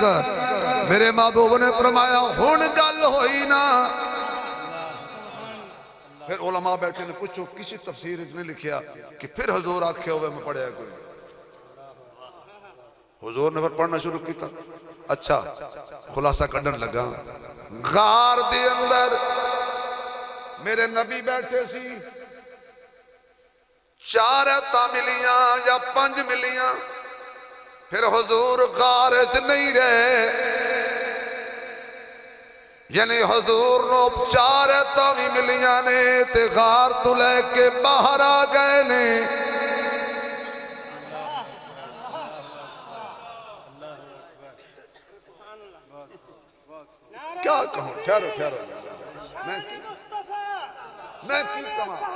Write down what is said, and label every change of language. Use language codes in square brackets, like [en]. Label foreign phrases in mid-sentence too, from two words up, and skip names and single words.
[pa] میرے محبوب نے فرمایا ہن گل ہوئی نا. پھر علماء بیٹھے نے پوچھو کسی تفسیر نے لکھیا کہ پھر حضور آکھے ہوئے میں پڑھے کوئی. حضور نے پھر پڑھنا شروع کیتا. اچھا خلاصہ کڈن لگا. غار دے اندر میرے نبی بیٹھے سی. 4 ایتاں ملیاں یا 5 ملیاں. پھر حضور غار وچ نہیں رہے. یعنی حضور نو 4 ایتاں بھی ملیاں نے تے غار تو لے کے باہر آ گئے نے. کیا کہوں؟ ٹھہرو میں کی کہاں؟